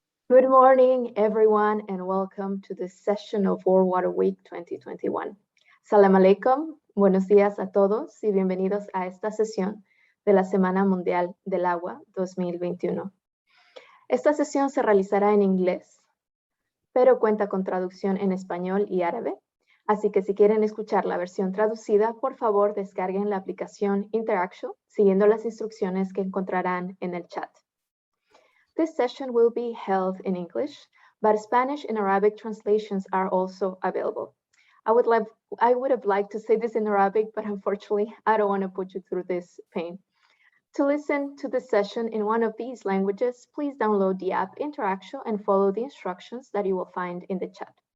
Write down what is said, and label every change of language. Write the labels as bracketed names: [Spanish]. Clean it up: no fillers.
[English] Good morning, everyone, and welcome to this session of World Water Week 2021. [Arabic] Salam alaikum, [Spanish] buenos días a todos y bienvenidos a esta sesión de la Semana Mundial del Agua 2021. Esta sesión se realizará en inglés, pero cuenta con traducción en español y árabe, así que si quieren escuchar la versión traducida, por favor descarguen la aplicación Interaction siguiendo las instrucciones que encontrarán en el chat. [English] This session will be held in English, but Spanish and Arabic translations are also available. I would have liked to say this in Arabic, but unfortunately, I don't want to put you through this pain. To listen to the session in one of these languages, please download the app Interaction and follow the instructions that you will find in the chat.